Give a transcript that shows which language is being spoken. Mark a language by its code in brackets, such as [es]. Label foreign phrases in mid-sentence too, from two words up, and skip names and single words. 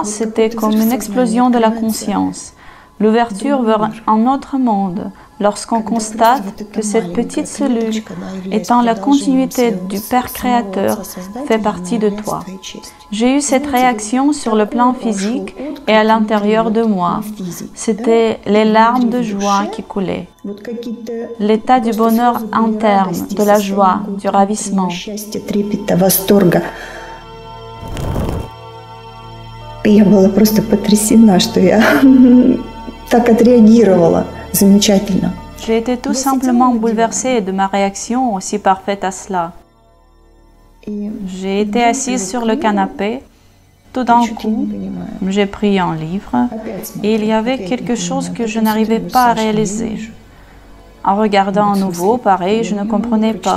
[fr] C'était comme une explosion de la conscience. L'ouverture vers un autre monde, lorsqu'on constate que cette petite cellule, étant la continuité du Père Créateur, fait partie de toi. J'ai eu cette réaction sur le plan physique et à l'intérieur de moi. C'était les larmes de joie qui coulaient. L'état du bonheur interne, de la joie, du ravissement. [ru] Я была просто потрясена, что я так отреагировала. Замечательно. [fr] J'ai été tout simplement bouleversée de ma réaction aussi parfaite à cela. J'ai été assise sur le canapé. Tout d'un coup, j'ai pris un livre et il y avait quelque chose que je n'arrivais pas à réaliser. En regardant à nouveau, pareil, je ne comprenais pas.